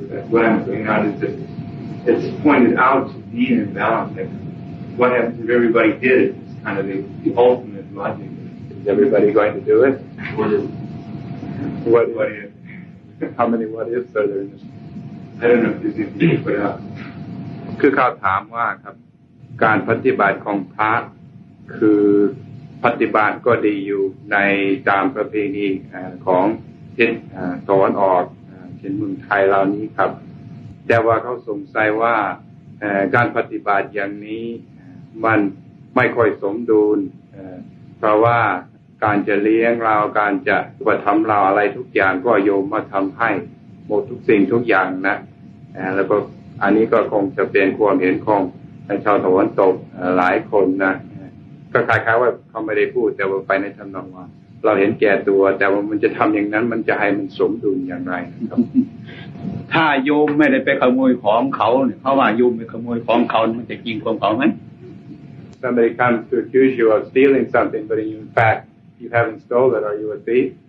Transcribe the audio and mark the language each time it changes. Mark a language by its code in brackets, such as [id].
[en] What I'm saying out is that it's pointed out to be an imbalance. Like what happens if everybody did it? It's kind of the ultimate logic. Is everybody going to do it? What if? How many what ifs are there in this? I don't know if there's anything to put out. [th] คือเขาถามว่าครับการปฏิบัติของพระคือปฏิบัติก็ดีอยู่ในตามประเพณีของทิศตะวันออกเช่นเมืองไทยเหล่านี้ครับแต่ว่าเขาสงสัยว่าการปฏิบัติอย่างนี้มันไม่ค่อยสมดุล เพราะว่าการจะเลี้ยงเราการจะอุปถัมภ์เราอะไรทุกอย่างก็โยมมาทำให้หมดทุกสิ่งทุกอย่างนะแล้วก็อันนี้ก็คงจะเป็นความเห็นของชาวตะวันตกหลายคนนะก็คล้ายๆว่าเขาไม่ได้พูดแต่ว่าไปในทำนองว่าเราเห็นแก่ตัวแต่ว่ามันจะทำอย่างนั้นมันจะให้มันสมดุลอย่างไรครับ ถ้าโยมไม่ได้ไปขโมยของเขาเนี่ยเขาว่าโยมไปขโมยของเขามันจะจริงของเขาไหม [en] Somebody comes to accuse you of stealing something but in fact you haven't stolen are you a thief